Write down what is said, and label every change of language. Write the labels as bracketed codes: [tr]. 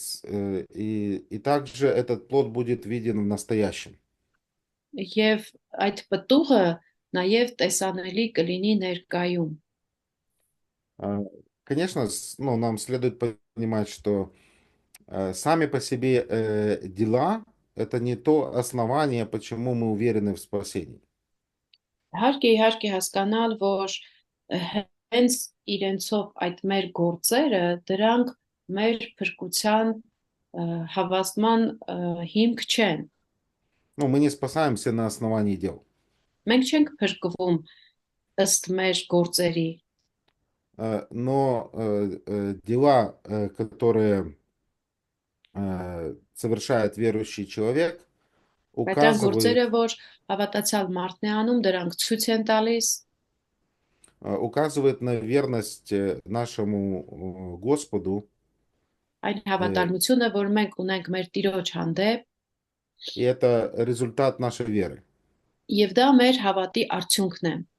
[ru] И также этот плод будет виден в настоящем. [hy] եւ այդ պտուղը նաեւ տեսանելի կլինի ներկայում [ru] Конечно, нам следует понимать, что сами по себе дела — это не то основание, почему мы уверены в спасении. [hy] իհարկե հասկանալ որ հենց իրենցով այդ մեր գործերը դրանք մեր փրկության հավաստման հիմք չեն [ru] Мы не спасаемся на основании дел. [hy] մենք չենք փրկվում ըստ մեր գործերի [ru] Но дела, которые совершает верующий человек, [hy] բայց այն գործերը [ru] указывают, [hy] որ հավատացյալ մարդն է անում դրանք ցույց են տալիս [ru] указывает на верность нашему Господу, [hy] այն հավատարմությունը որ մենք ունենք մեր Տիրոջ հանդեպ [ru] и это результат нашей веры. [hy] եւ դա մեր հավատի արդյունքն է